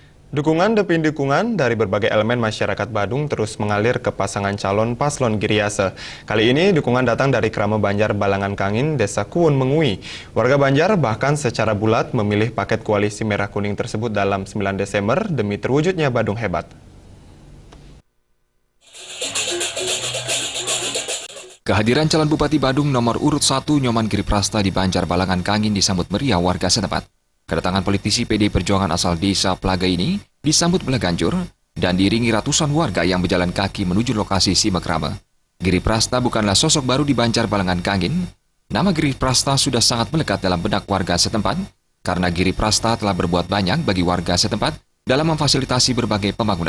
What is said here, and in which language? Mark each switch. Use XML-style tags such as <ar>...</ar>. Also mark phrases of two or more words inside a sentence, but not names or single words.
<id>Dukungan demi dukungan dari berbagai elemen masyarakat Badung terus mengalir ke pasangan calon paslon Giriase. Kali ini dukungan datang dari Krama Banjar Balangan Kangin, Desa Kuun Mengui. Warga Banjar bahkan secara bulat memilih paket koalisi merah kuning tersebut dalam 9 Desember demi terwujudnya Badung hebat. Kehadiran calon Bupati Badung nomor urut 1 Nyoman Giriprasta di Banjar Balangan Kangin disambut meriah warga setempat. Kedatangan politisi PD Perjuangan asal desa Plaga ini disambut belaganjur dan diiringi ratusan warga yang berjalan kaki menuju lokasi Simekrama. Giriprasta bukanlah sosok baru di Banjar Balangan Kangin. Nama Giriprasta sudah sangat melekat dalam benak warga setempat karena Giriprasta telah berbuat banyak bagi warga setempat dalam memfasilitasi berbagai pembangunan.</id>